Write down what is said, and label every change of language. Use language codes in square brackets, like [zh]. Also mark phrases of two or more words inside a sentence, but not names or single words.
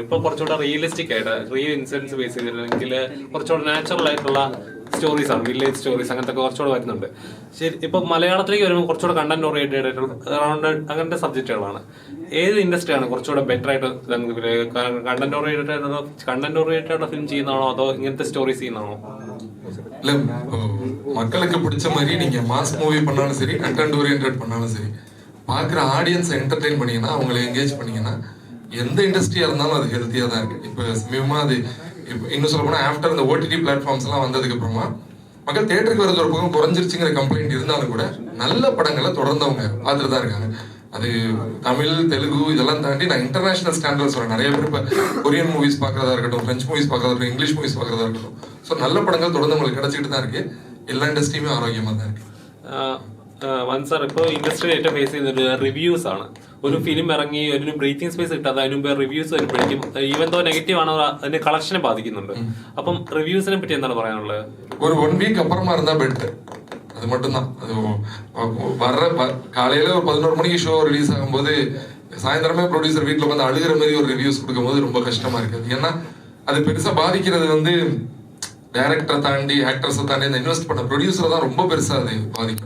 [ml] ഇപ്പൊ കുറച്ചുകൂടെ റിയലിസ്റ്റിക് ആയിട്ട് [en] real incidents base [ml] ചെയ്തില്ലെങ്കിൽ കുറച്ചുകൂടെ നാച്ചുറൽ ആയിട്ടുള്ള സ്റ്റോറീസ് ആണ്, [en] village stories [ml] അങ്ങനത്തെ കുറച്ചുകൂടെ വരുന്നുണ്ട്. ശരി, ഇപ്പൊ മലയാളത്തിലേക്ക് വരുമ്പോൾ കുറച്ചുകൂടെ [en] content oriented [ml] ആയിട്ടുള്ള അങ്ങനത്തെ സബ്ജക്റ്റുകളാണ്. ഏത് ഇൻഡസ്ട്രിയാണ് കുറച്ചുകൂടെ ബെറ്റർ ആയിട്ട് [en] content oriented film [ml] ചെയ്യുന്നതാണോ അതോ ഇങ്ങനത്തെ സ്റ്റോറീസ് ചെയ്യുന്നതാണോ? [ta] இல்ல மக்களுக்கு பிடிச்ச மாதிரி நீங்க [en] mass movie [ta] பண்ணாலும் சரி, [en] content oriented [ta] பண்ணாலும் சரி, பாக்குற [en] audience entertain [ta] பண்ணீங்கன்னா, அவங்களை என்கேஜ் பண்ணீங்கன்னா எந்த இண்டஸ்ட்ரியா இருந்தாலும் அது ஹெல்த்தியா தான் இருக்கு. இப்ப சமீபமா அது இன்னும் சொல்ல போனா ஆஃப்டர் இந்த [en] OTT platforms [ta] எல்லாம் வந்ததுக்கு அப்புறமா மக்கள் தியேட்டருக்கு வரது ஒரு பக்கம் குறைஞ்சிருச்சுங்கிற கம்ப்ளைண்ட் இருந்தாலும் கூட நல்ல படங்களை தொடர்ந்து அவங்க பார்த்துட்டு தான் இருக்காங்க. அது தமிழ், தெலுங்கு இதெல்லாம் தாண்டி நான் [en] international standard [ta] சொல்றேன். நிறைய பேர் இப்போ [en] Korean movies [ta] பார்க்கறதா இருக்கட்டும், [en] French movies [ta] பார்க்கறதா இருக்கட்டும், [en] English movies [ta] பார்க்கறதா இருக்கட்டும், ஸோ நல்ல படங்கள் தொடர்ந்து உங்களுக்கு கிடைச்சிட்டு தான் இருக்கு. எல்லா இண்டஸ்ட்ரியுமே ஆரோக்கியமாக தான் இருக்கு. [ml] സാർ, ഇപ്പോൾ ഇൻഡസ്ട്രി ഏറ്റവും ഫേസ് ചെയ്യുന്നത് റിവ്യൂസ് ആണ്. ഒരു ഫിലിം ഇറങ്ങി ഒരു [en] breathing space [ml] കിട്ടാതെ അതിന് മുമ്പ് റിവ്യൂസ് വരുമ്പോഴേക്കും [en] even though negative [ml] ആണ് അതിന്റെ കളക്ഷനെ ബാധിക്കുന്നുണ്ട്. അപ്പം റിവ്യൂസിനെ പറ്റി എന്താണ് പറയാനുള്ളത്? [ta] ஒரு 1 வீக் அப்புறமா இருந்தா பெட்டர், அது மட்டும்தான். அது வர்ற காலையில ஒரு 11 மணிக்கு [en] show release [ta] ஆகும்போது சாயந்தரமே ப்ரொடியூசர் வீட்டில் உட்காந்து அழுகிற மாதிரி ஒரு ரிவ்யூஸ் கொடுக்கும்போது ரொம்ப கஷ்டமா இருக்குது. ஏன்னா அது பெருசா பாதிக்கிறது வந்து டைரக்டரை தாண்டி ஆக்டர்ஸை தாண்டி இந்த இன்வெஸ்ட் பண்ண ப்ரொடியூசரை தான் ரொம்ப பெருசா அது பாதிக்கும்.